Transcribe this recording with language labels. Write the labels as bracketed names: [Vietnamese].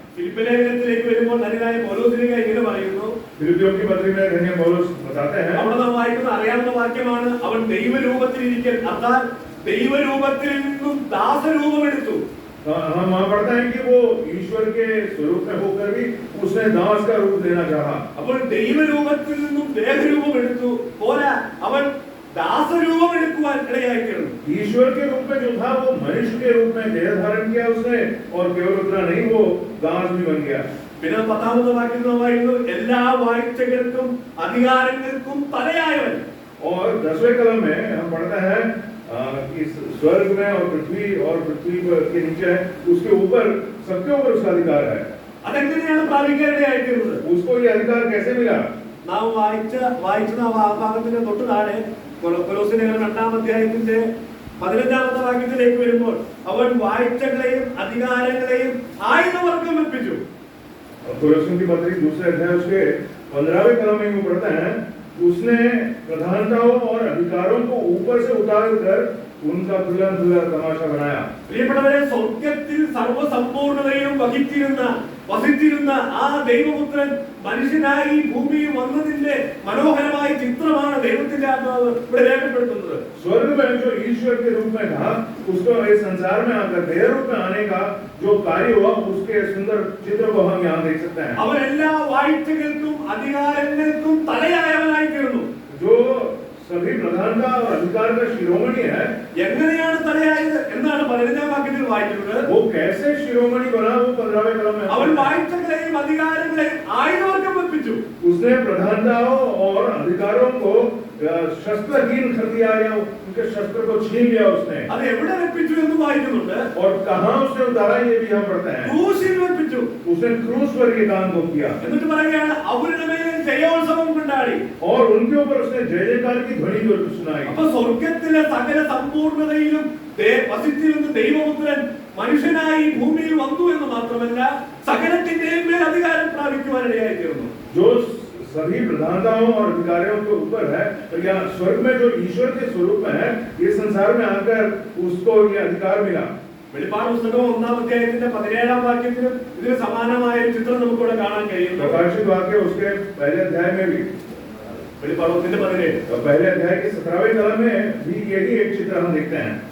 [Malayalam] Philippi ലേഖനത്തിലേക്ക് വരുമ്പോൾ ധന്യനായ പൗലോസിലേക്ക് ഇങ്ങനെ പറയുന്നു, [Hindi] फिलिप्पियों की पत्री में धन्य पौलुस बताते हैं, [Malayalam] അവിടെ നാം വായിക്കുന്ന അറിയാവുന്ന വാക്യമാണ്, അവൻ ദൈവരൂപത്തിലിരിക്കൽ അर्थात ദൈവരൂപത്തിൽ നിന്നും ദാസരൂപമെടുത്തു. [Hindi] हम वहाँ पढ़ते हैं कि वो ईश्वर के स्वरूप में होकर भी उसने दास का रूप लेना चाहा. [Malayalam] അപ്പോൾ ദൈവരൂപത്തിൽ നിന്നും ദേഹരൂപമെടുത്തു പോരാ, അവൻ ദാസരൂപമെടുക്കുവാൻ ഇടയായിത്തീർന്നു. [Hindi] ईश्वर के रूप में जो था वो मनुष्य के रूप में देह धारण किया उसने, और केवल उतना नहीं वो दास भी बन गया. [Malayalam] പിന്നെ 10ാമത്തെ വാക്യം നാം വായിക്കുന്നു, എല്ലാ വാഴ്ചകൾക്കും അധികാരങ്ങൾക്കും തലയായവൻ. [Hindi] और 10वें कलम में हम पढ़ते हैं कि स्वर्ग में और पृथ्वी के नीचे उसके ऊपर सबके ऊपर उसका अधिकार है. [Malayalam] അതെങ്ങനെയാണ് പ്രാപിക്കാൻ ഇടയായിത്തീർന്നത്? [Hindi] उसको ये अधिकार कैसे मिला? [Malayalam] നാം വായിച്ച ഭാഗത്തിന്റെ തൊട്ട് താഴെ കൊലോസ്യ ലേഖനം 2-ാം അധ്യായത്തിന്റെ 15ാമത്തെ വാക്യത്തിലേക്ക് വരുമ്പോൾ, അവൻ വാഴ്ചകളെയും അധികാരങ്ങളെയും ആയുധവർഗം വെപ്പിച്ചു. [Hindi] कोलोसियों की पत्री 2 अध्याय उसके 15वें कलम में वो पढ़ते हैं, उसने प्रधानताओं और अधिकारों को ऊपर से उतार कर उनका खुला तमाशा बनाया. [Malayalam] പ്രിയപ്പെട്ടവരെ, സ്വർഗ്ഗത്തിൽ സർവ്വസമ്പൂർണ്ണതയും വസിച്ചിരുന്ന ആ ദൈവപുത്രൻ മനുഷ്യനായി ഭൂമിയിൽ വന്നതിന്റെ മനോഹരമായ ചിത്രമാണ് ദൈവത്തിന്റെ ആത്മാവ് ഇവിടെ രേഖപ്പെടുത്തുന്നത്. [Hindi] स्वर्ग में जो ईश्वर के रूप में था उसको इस संसार में आकर देह रूप में आने का जो कार्य हुआ उसके सुंदर चित्र को हम यहाँ देख सकते हैं. [Malayalam] അവൻ എല്ലാ വാഴ്ചകൾക്കും അധികാരങ്ങൾക്കും തലയായവനായി തീർന്നു. [Hindi] जो सभी प्रधानता और अधिकार का शिरोमणि है. [Malayalam] എങ്ങനെയാണ് തലയായത് എന്നാണ് 15ാം വാക്യത്തിൽ വായിക്കുന്നത്. [Hindi] वो कैसे शिरोमणि बना वो 15वें कलम में [Malayalam] അവൻ വാഴ്ചകളെയും അധികാരങ്ങളെയും ആയുധവർഗം വെപ്പിച്ചു. [Hindi] उसने प्रधानताओं और अधिकारों को शस्त्रहीन कर दिया या उनके शस्त्र को छीन लिया उसने. [Malayalam] അത് എവിടെ വെപ്പിച്ചു എന്ന് വായിക്കുന്നുണ്ട്. [Hindi] और कहां उसने उतारा ये भी हम पढ़ते हैं. [Malayalam] ക്രൂശിൽ വെപ്പിച്ചു. [Hindi] उसने क्रूस पर ये काम को किया. [Malayalam] എന്നിട്ട് പറയുകയാണ്, അവരുടെ മേൽ ജയോത്സവം കൊണ്ടാടി. [Hindi] और उनके ऊपर उसने जय जयकार की ध्वनि को सुनाई. [Malayalam] അപ്പൊ സ്വർഗ്ഗത്തിലെ സകല സമ്പൂർണ്ണതയിലും വസിച്ചിരുന്ന ദൈവപുത്രൻ മനുഷ്യനായി ഭൂമിയിൽ വന്നു എന്ന് മാത്രമല്ല സകലത്തിന്റെയും മേൽ അധികാരം പ്രാപിക്കുവാനിടയായി തീർന്നു. [Hindi] जो सभी प्रधानताओं और अधिकारियों के ऊपर है, और यहाँ स्वर्ग में जो ईश्वर के स्वरूप में है, ये संसार में आकर उसको ये अधिकार मिला. [Malayalam] വെളിപ്പാട് പുസ്തകം 1-ാം അധ്യായത്തിന്റെ 17-ാം വാക്യത്തിലും ഇതിന് സമാനമായ ഒരു ചിത്രം നമുക്കിവിടെ കാണാൻ കഴിയുന്നു. [Hindi] प्रकाशित वाक्य उसके पहले अध्याय में भी, [Malayalam] വെളിപ്പാട് 1:17 [Hindi] पहले अध्याय के 17वें कलम में भी यही एक चित्र हम देखते हैं.